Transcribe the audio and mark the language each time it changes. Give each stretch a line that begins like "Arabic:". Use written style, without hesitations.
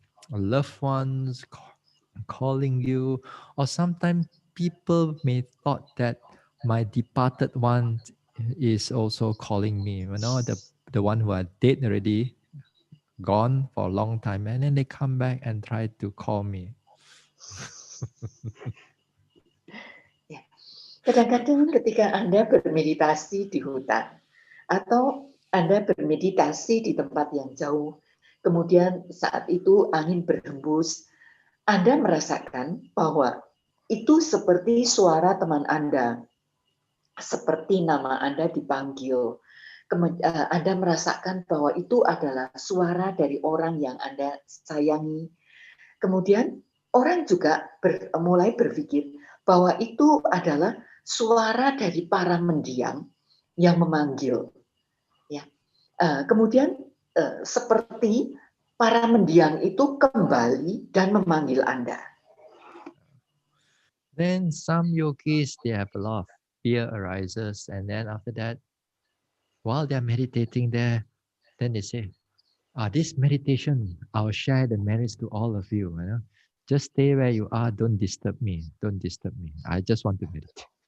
English: loved ones calling you, or sometimes people may thought that my departed one is also calling me, the one who are dead already, gone for a long time, and then they come back and try to call me.
Indonesian: Kadang-kadang ketika Anda bermeditasi di hutan atau Anda bermeditasi di tempat yang jauh, kemudian saat itu angin berhembus, Anda merasakan bahwa itu seperti suara teman Anda, seperti nama Anda dipanggil. Anda merasakan bahwa itu adalah suara dari orang yang Anda sayangi. Kemudian orang juga mulai berpikir bahwa itu adalah suara dari para mendiang yang memanggil. Ya. Kemudian seperti para mendiang itu kembali dan memanggil Anda.
English: Then some yogis, they have a lot of fear arises, and then after that, while they're meditating there, then they say, this meditation, I'll share the merits to all of you. Just stay where you are, don't disturb me. I just want to meditate.